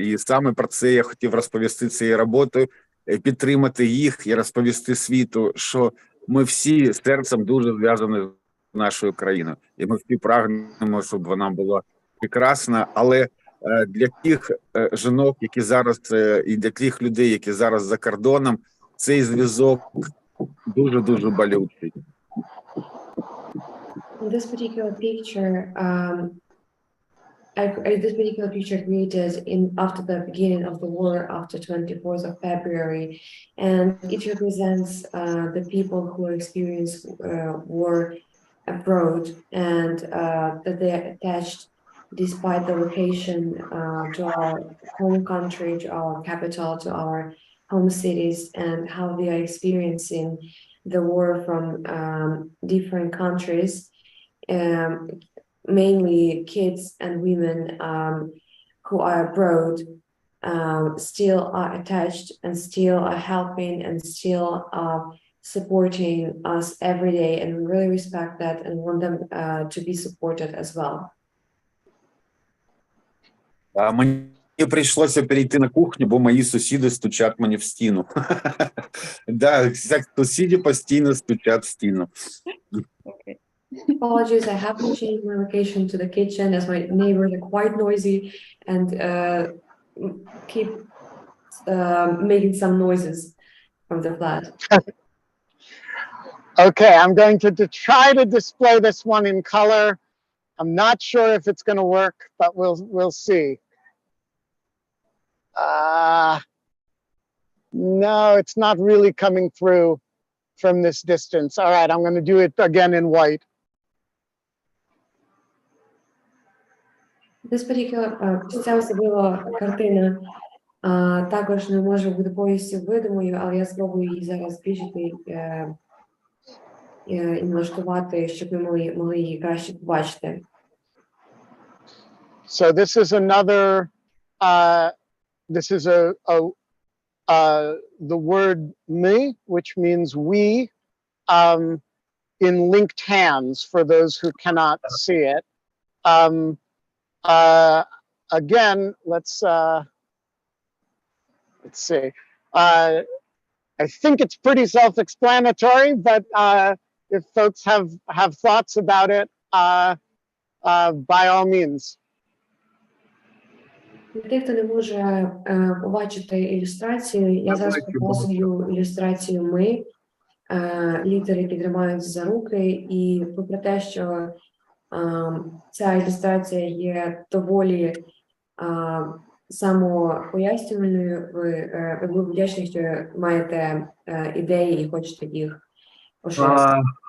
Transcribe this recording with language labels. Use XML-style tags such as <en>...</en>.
<uk>І саме про це я хотів розповісти цією роботою, підтримати їх і розповісти світу, що ми всі серцем дуже зв'язані з нашою країною. І ми всі прагнемо, щоб вона була прекрасна. Але для тих жінок, які зараз, і для тих людей, які зараз за кордоном, цей зв'язок дуже-дуже болючий.</uk> <en>This particular picture, this particular picture created after the beginning of the war, after 24th of February, and it represents the people who experience war abroad, and that they are attached, despite the location, to our home country, to our capital, to our home cities, and how they are experiencing the war from different countries. Mainly kids and women who are abroad still are attached and still are helping and still are supporting us every day, and we really respect that and want them to be supported as well.</en> <uk>Мені прийшлося перейти на кухню, бо мої сусіди стучать мені в стіну. Да, сусіди постійно стучать в стіну.</uk> <en>Okay. Apologies, I have to change my location to the kitchen as my neighbors are quite noisy and keep making some noises from the flat. Okay, I'm going to try to display this one in color. I'm not sure if it's going to work, but we'll see. No, it's not really coming through from this distance. All right, I'm going to do it again in white. This particular,</en> <uk>ця особлива картина також не може бути повністю видимою, але я спробую її зараз збільшити і налаштувати, щоб ми могли її краще побачити.</uk> <en>So this is another, this is the word me, which means we, in linked hands for those who cannot see it. Again, let's see. I think it's pretty self-explanatory, but if folks have thoughts about it, by all means.</en> <uk>Для тих, хто не може побачити ілюстрацію, я зараз показую ілюстрацію ми, літери, які тримаються за руки, і попри те, що ця ілюстрація є доволі самопояснювальною, ви були вдячні, що маєте ідеї і хочете їх поширити.</uk>